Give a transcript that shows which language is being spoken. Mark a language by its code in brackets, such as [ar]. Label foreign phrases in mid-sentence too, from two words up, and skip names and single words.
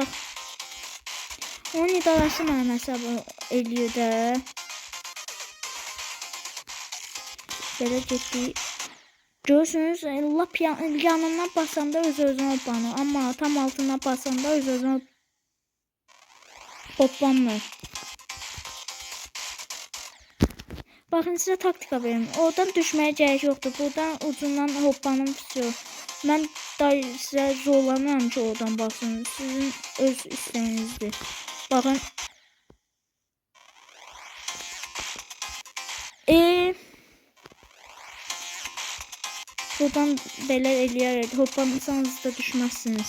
[az] Onun idarəsi mənim hesabı eləyir də. Belə getdik. Görürsünüz, lap yanından basanda öz-özünə hoppanır. Amma tam altından basanda öz-özünə hoppanmır. [tr] Bakın size taktika verim. Oradan düşmeye gerek yoktur. Buradan ucundan hoppanım bitiyor. Ben da size zorlamıyorum ki oradan basın. Sizin öz isteğinizdir. Bakın. [az] Buradan belə eləyərək hoppansanız da düşmezsiniz.